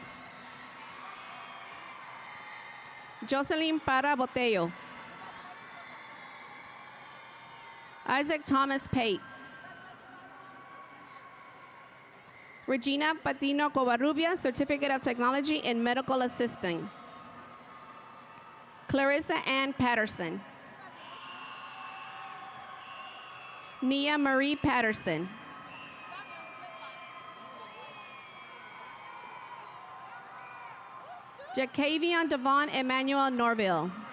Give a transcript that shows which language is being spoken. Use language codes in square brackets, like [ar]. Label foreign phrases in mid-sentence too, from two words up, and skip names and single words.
[en] Jocelyn Parra Botello. Isaac Thomas Pate. Regina Patino Covarrubia, Certificate of Technology in Medical Assisting. Clarissa Ann Patterson. Nia Marie Patterson. Jacavian Devon Emmanuel Norville.